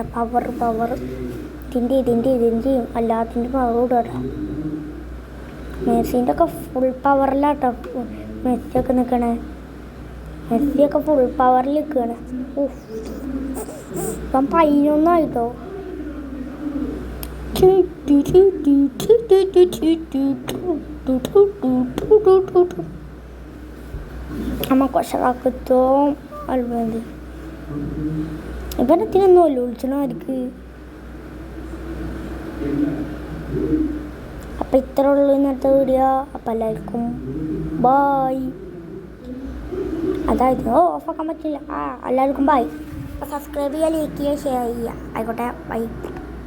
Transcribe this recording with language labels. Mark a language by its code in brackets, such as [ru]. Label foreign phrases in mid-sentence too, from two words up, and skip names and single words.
[ml] പവർ ഇതിൻ്റെയും എല്ലാത്തിൻ്റെ പവർ കൂട്ടട്ടെ. മെസ്സിൻ്റെ ഒക്കെ ഫുൾ പവറിലാട്ടോ മെസ്സിയൊക്കെ നിൽക്കണേ. മെസ്സിയൊക്കെ [en] full power [ml] നിൽക്കുകയാണ്. ഇപ്പം 11 ആയിട്ടോ. [tr] Ama koşarak tuttum. Almadı. Ben de ne oluyor? Çünkü [ml] അപ്പോൾ ഇത്ര ഉള്ളൂ ഇന്നത്തെ വീഡിയോ. അപ്പോൾ എല്ലാവർക്കും ബായ്. അതായത് ഓഫാക്കാൻ പറ്റില്ല. എല്ലാവർക്കും ബായ്. സബ്സ്ക്രൈബ് ചെയ്യുക, ലൈക്ക് ചെയ്യുക, ഷെയർ ചെയ്യുക. ആയിക്കോട്ടെ, ബൈ.